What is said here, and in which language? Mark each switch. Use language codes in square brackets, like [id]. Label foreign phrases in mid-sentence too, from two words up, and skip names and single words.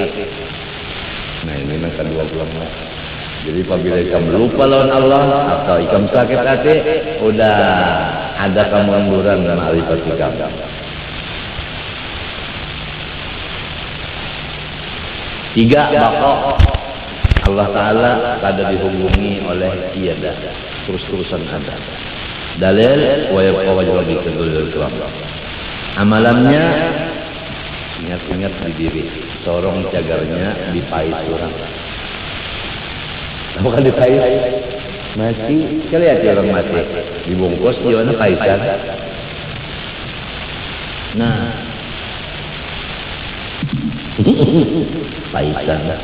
[bjn] Nah ini yang kedua ulama. Jadi apabila ikam lupa lawan Allah atau ikam sakit hati, udah ada kemunduran dan ma'rifat ikam. Tiga, bako. Allah Ta'ala kada dihubungi oleh tiada, terus-terusan ada. [ar] Dalil wa yabqa wajhu rabbika dzul jalali. [bjn] Amalannya ingat-ingat di diri. Sorong cagarnya dipais orang. Bukan dipais. Mati, sekali lihat orang mati. Dibungkus di mana paisan. Nah. Paisan.